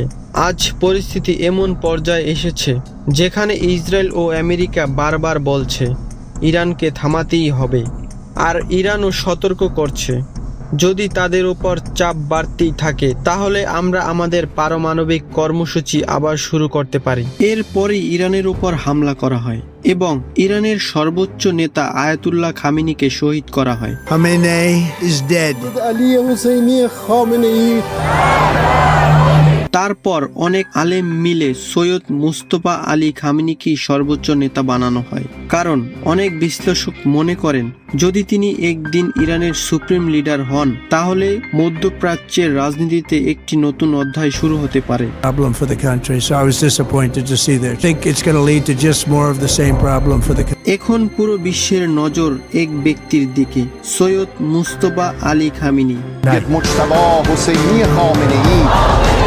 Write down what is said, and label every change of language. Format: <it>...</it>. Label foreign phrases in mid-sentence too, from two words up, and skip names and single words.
<bn>আজ পরিস্থিতি এমন পর্যায়ে এসেছে যেখানে ইসরায়েল ও আমেরিকা বারবার বলছে ইরানকে থামাতেই হবে, আর ইরানও সতর্ক করছে যদি তাদের উপর চাপ বাড়তেই থাকে তাহলে আমরা আমাদের পারমাণবিক কর্মসূচি আবার শুরু করতে পারি। এরপরই ইরানের উপর হামলা করা হয় এবং ইরানের সর্বোচ্চ নেতা আয়াতুল্লাহ খামেনিকে শহীদ করা হয়।</bn> <en>Khamenei is dead.</en> <fa>علی حسینی خامنه ای</fa> <bn>তারপর অনেক আলেম মিলে সৈয়দ মুস্তফা আলী খামেনিকে সর্বোচ্চ নেতা বানানো হয়, কারণ অনেক বিশ্লেষক মনে করেন যদি তিনি একদিন ইরানের</bn> <en>supreme leader</en> <bn>হন তাহলে মধ্যপ্রাচ্যের রাজনীতিতে একটি নতুন অধ্যায় শুরু হতে পারে।</bn> <en>Problem for the country, so I was disappointed to see that. I think it's going to lead to just more of the same problem for the country.</en> <bn>এখন পুরো বিশ্বের নজর এক ব্যক্তির দিকে, সৈয়দ মুস্তফা আলী খামেনি।</bn> <fa>مجتبی حسینی خامنه ای</fa>